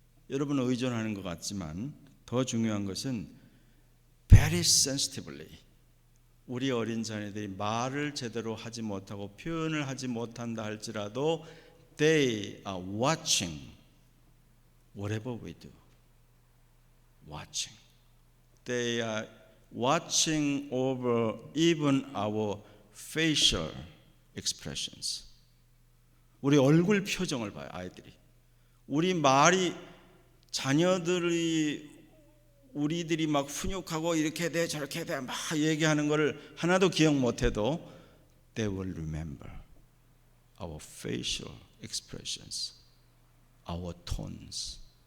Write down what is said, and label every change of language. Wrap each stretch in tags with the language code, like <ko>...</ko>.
<ko>여러분은 의존하는 것 같지만 더 중요한 것은</ko> <en>very sensitively</en> <ko>우리 어린 자녀들이 말을 제대로 하지 못하고 표현을 하지 못한다 할지라도</ko> <en>they are watching whatever we do. watching. They are watching over even our facial expressions.</en> <ko>우리 얼굴 표정을 봐요, 아이들이. 우리 말이 자녀들이 우리들이 막 훈육하고 이렇게 돼 저렇게 돼 막 얘기하는 거를 하나도 기억 못해도</ko> <en>they will remember our facial expressions, our tones.</en>